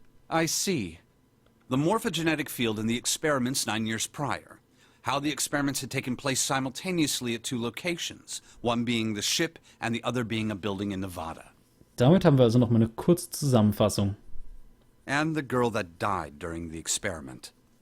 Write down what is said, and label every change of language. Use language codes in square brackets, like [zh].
[en] I see. The morphogenetic field in the experiments 9 years prior. How the experiments had taken place simultaneously at 2 locations, one being the ship and the other being a building in Nevada. [de] Damit haben wir also noch mal eine kurze Zusammenfassung. [en] And the girl that died during the experiment.